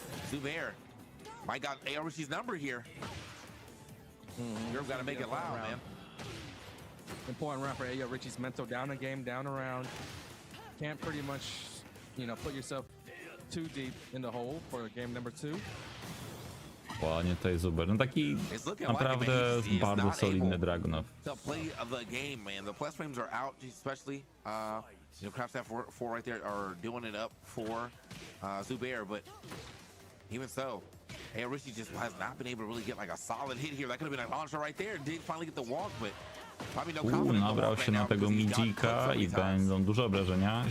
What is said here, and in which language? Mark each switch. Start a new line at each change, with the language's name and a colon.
English: Zubair might got ARC's number here. You're gonna make it loud, man. Important round for Ayo Richie's mental. Down a game, down a round. Can't pretty much, you know, put yourself too deep in the hole for game number 2.
Polish: Ładnie tutaj Zuber. No taki naprawdę bardzo solidny Dragunov.
English: The play of the game, man. The plus frames are out, especially. You know, Craftstaff 4 right there are doing it up for Zubair, but even so, Richie just has not been able to really get like a solid hit here. That could have been a launcher right there. Did finally get the walk, but probably no confidence.
Polish: Nabrał się na tego midzika i będą duże obrażenia.